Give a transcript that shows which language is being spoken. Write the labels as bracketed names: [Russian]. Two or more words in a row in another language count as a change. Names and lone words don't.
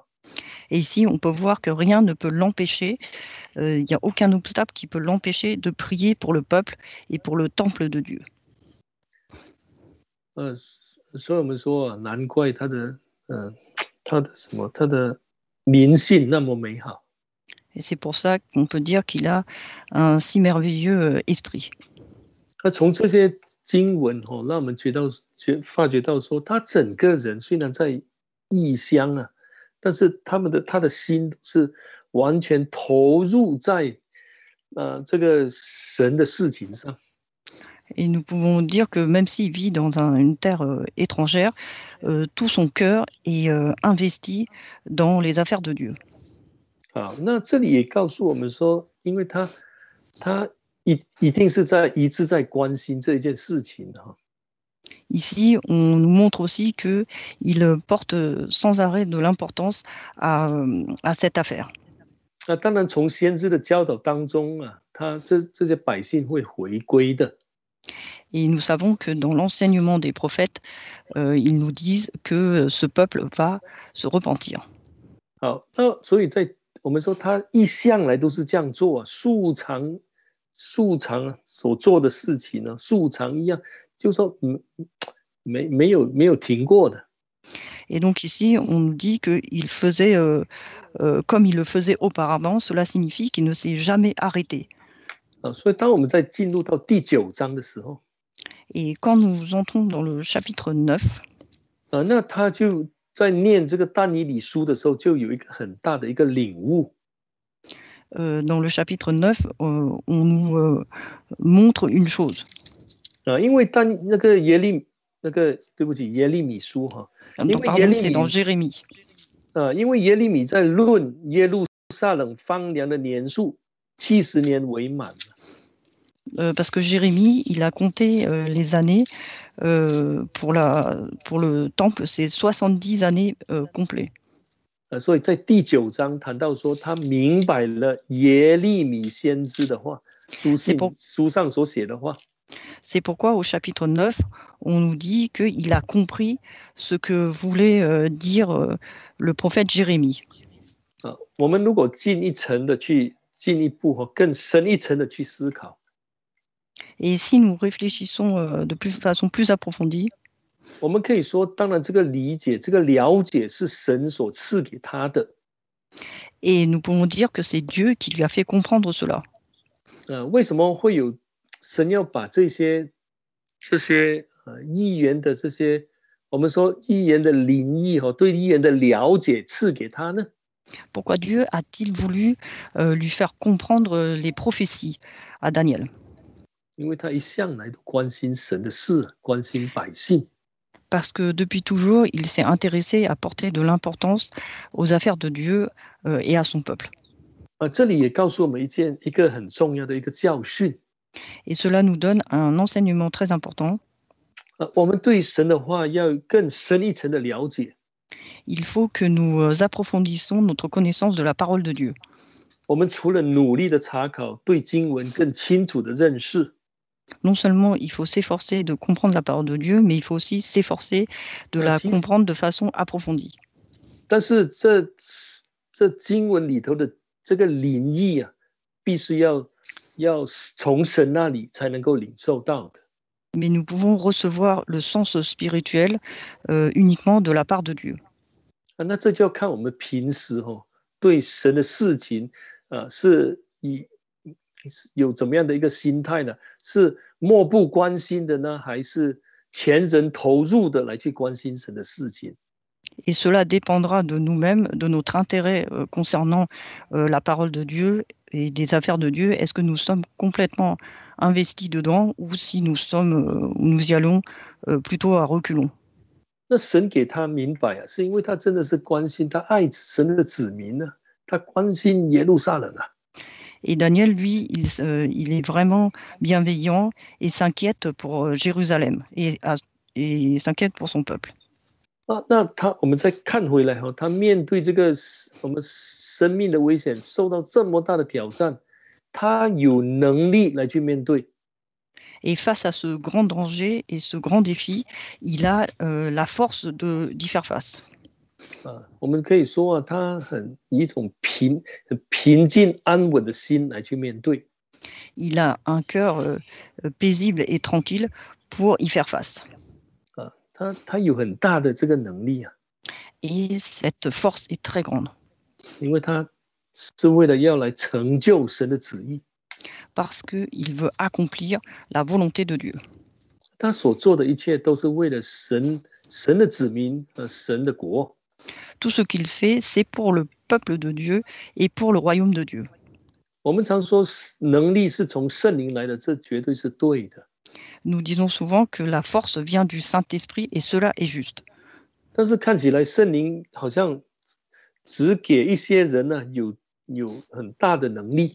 [French] Et ici, on peut voir que rien ne peut l'empêcher. Il n'y a aucun obstacle qui peut l'empêcher de prier pour le peuple et pour le temple de Dieu. [Chinese] 所以我们说难怪他的灵性那么美好。 [French] Et c'est pour ça qu'on peut dire qu'il a un si merveilleux esprit. [Chinese] 那从这些经文让我们发觉到说，他整个人虽然在异乡啊，但是他的心是完全投入在这个神的事情上。 [French] Et nous pouvons dire que même s'il vit dans une terre étrangère, tout son cœur est investi dans les affaires de Dieu. [Chinese] 好，那这里也告诉我们说，因为他一定是一直在关心这一件事情哈。 [French] Ici, on nous montre aussi qu'il porte sans arrêt de l'importance à cette affaire. [Chinese] 那当然，从先知的教导当中啊，这些百姓会回归的。 [French] Et nous savons que dans l'enseignement des prophètes, ils nous disent que ce peuple va se repentir. [Chinese] 好，那所以我们说他一向来都是这样做，素常所做的事情呢，素常一样，就说没有停过的。 [French] Et donc ici, on nous dit qu'il faisait comme il le faisait auparavant. Cela signifie qu'il ne s'est jamais arrêté. [Chinese] 所以当我们在进入到第9章的时候， [French] Et quand nous entrons dans le chapitre 9, [Chinese] 那他就在念这个但以理书的时候，就有一个很大的一个领悟。 [French] dans le chapitre 9, on nous montre une chose. [Chinese] 因为对不起，耶利米书哈，因为耶 [French] Pardon, [Chinese] 利 [French] c'est dans [Chinese] 米 [French] Jérémie. [Chinese] 因为耶利米在论耶路撒冷荒凉的年数70年为满。 [French] Parce que Jérémie, il a compté les années pour le temple, c'est 70 années complets. [Chinese] 所以在第9章谈到说，他明白了耶利米先知的话，书上所写的话。 [French] C'est pourquoi au chapitre 9, on nous dit qu'il a compris ce que voulait dire le prophète Jérémie. [Chinese] 我们如果进一步更深一层的去思考。 [French] Et si nous réfléchissons façon plus approfondie, [Chinese] 我们可以说，当然这个理解、这个了解是神所赐给他的。 [French] Et nous pouvons dire que c'est Dieu qui lui a fait comprendre cela. [Chinese] 为什么会有神要把这些预言的这些，我们说预言的灵意对预言的了解赐给他呢？ [French] Pourquoi Dieu a-t-il voulu lui faire comprendre les prophéties à Daniel? [Chinese] 因为他一向来都关心神的事，关心百姓。 [French] Parce que depuis toujours, il s'est intéressé à porter de l'importance aux affaires de Dieu et à son peuple. [Chinese] 这里也告诉我们一个很重要的一个教训。 [French] Et cela nous donne un enseignement très important. [Chinese] 我们对神的话要更深一层的了解。 [French] Il faut que nous approfondissions notre connaissance de la parole de Dieu. [Chinese] 我们除了努力的查考，对经文更清楚的认识。 [French] Non seulement il faut s'efforcer de comprendre la parole de Dieu, mais il faut aussi s'efforcer de la comprendre de façon approfondie. [Chinese] 但是这经文里头的这个灵意啊，必须要从神那里才能够领受到的。 [French] Mais nous pouvons recevoir le sens spirituel uniquement de la part de Dieu. [Chinese] 那这就要看我们平时对神的事情是有怎么样的一个心态呢？是漠不关心的呢，还是全人投入的来去关心神的事情？ [French] Et cela dépendra de nous-mêmes, de notre intérêt concernant la parole de Dieu et des affaires de Dieu. Est-ce que nous sommes complètement investis dedans ou si nous y allons plutôt à reculons? [Chinese] 那神给他明白是因为他真的是关心，他爱神的子民呢，他关心耶路撒冷啊。 [French] Et Daniel, lui, il est vraiment bienveillant et s'inquiète pour Jérusalem et s'inquiète pour son peuple. [Chinese] 那我们再看回来他面对这个我们生命的危险，受到这么大的挑战，他有能力来去面对。 [French] Et face à ce grand danger et ce grand défi, il a la force d'y faire face. [Chinese] 我们可以说他以一种平静安稳的心来去面对。 [French] Il a un cœur paisible et tranquille pour y faire face. [Chinese] 他有很大的这个能力啊。 [French] Et cette force est très grande. [Chinese] 因为他是为了要来成就神的旨意。 [French] parce qu'il veut accomplir la volonté de Dieu. [Chinese] 他所做的一切都是为了神的子民和神的国。 [French] Tout ce qu'il fait, c'est pour le peuple de Dieu et pour le royaume de Dieu. [Chinese] 我们常说能力是从圣灵来的，这绝对是对的。 [French] Nous disons souvent que la force vient du Saint-Esprit et cela est juste. [Chinese] 但是看起来圣灵好像只给一些人呢有很大的能力。